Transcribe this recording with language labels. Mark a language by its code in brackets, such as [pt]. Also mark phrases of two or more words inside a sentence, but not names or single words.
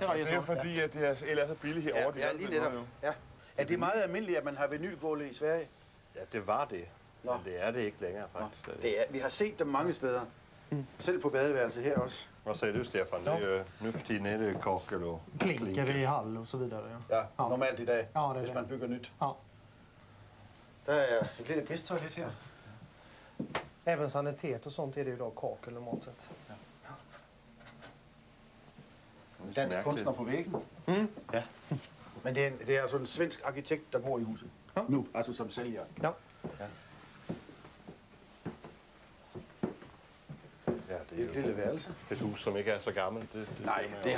[da] Ja, det er jo fordi, at deres el er så billig herovre. Ja, lige netop. Ja. Er det meget almindeligt, at man har vinylgulve i Sverige? Ja, det var det. Men det er det ikke længere, faktisk. Det er, vi har set dem mange steder. Selv på badeværelset her også. Hvad sagde du, Stefan? Det er nu for tiden er det kakel og... [sv] Klinker i hall och så vidare. [da] Ja, normalt i dag, det hvis man bygger nyt. Ja. Der er et lille gæsttoilet her. [sv] Även sanitet och sånt är det ju då kakel normalt sett. [da] dansk kunstner på væggen. Ja. Men det er altså en svensk arkitekt, der bor i huset. Nu, altså som sælger. Ja. Ja, Det er et lille værelse. et hus, som ikke er så gammelt. Det Nej, ser man det